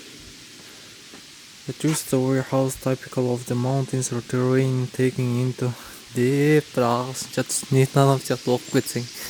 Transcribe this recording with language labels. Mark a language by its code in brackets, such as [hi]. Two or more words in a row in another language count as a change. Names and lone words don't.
[en] A two-story house typical of the mountains or terrain taking into [kk] деп бір ағылшынша түсінетін адам сияқты оқып кетсең.